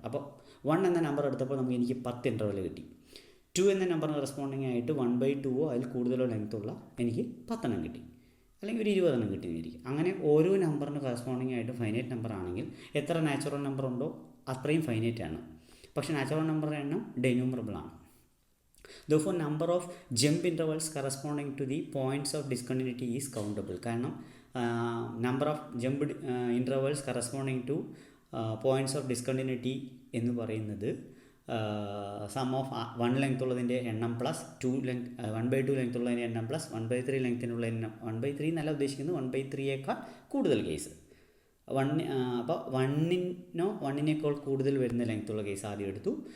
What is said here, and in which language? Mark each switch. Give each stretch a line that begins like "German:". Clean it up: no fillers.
Malayalam: അപ്പോൾ 1 എന്ന നമ്പർ എടുത്തപ്പോൾ എനിക്ക് 10 ഇൻ്റർവെൽ കിട്ടി. 2 എന്ന നമ്പറിന് കറസ്പോണ്ടിങ് ആയിട്ട് 1/2 അതിൽ കൂടുതലോ ലെങ്ത്തുള്ള എനിക്ക് 10 എണ്ണം കിട്ടി, അല്ലെങ്കിൽ ഒരു 20 എണ്ണം കിട്ടിയിരിക്കും. അങ്ങനെ ഓരോ നമ്പറിന് കറസ്പോണ്ടിങ് ആയിട്ട് ഫൈനൈറ്റ് നമ്പർ ആണെങ്കിൽ എത്ര നാച്ചുറൽ നമ്പർ ഉണ്ടോ അത്രയും ഫൈനൈറ്റ് ആണ്. പക്ഷേ നാച്ചുറൽ നമ്പറിൻ്റെ എണ്ണം ഡെന്യൂമറബിൾ ആണ്.
English: Therefore, number of jump intervals corresponding to the points of discontinuity is countable.
Malayalam: കാരണം
English: number of jump intervals corresponding to points of discontinuity
Malayalam: എന്ന് പറയുന്നത് സം ഓഫ് 1 ലെങ്ത് ഉള്ളതിൻ്റെ എണ്ണം പ്ലസ് 1/2 ലെങ്ത് ഉള്ളതിൻ്റെ എണ്ണം പ്ലസ് 1/3 ലെങ്ത്തിനുള്ള എണ്ണം. 1/3 എന്നല്ല ഉദ്ദേശിക്കുന്നത്, 1/3യേക്കാൾ കൂടുതൽ കേസ്. അപ്പോൾ 1-നേക്കാൾ കൂടുതൽ വരുന്ന ലെങ്ത്തുള്ള കേസ് ആദ്യം എടുത്തു.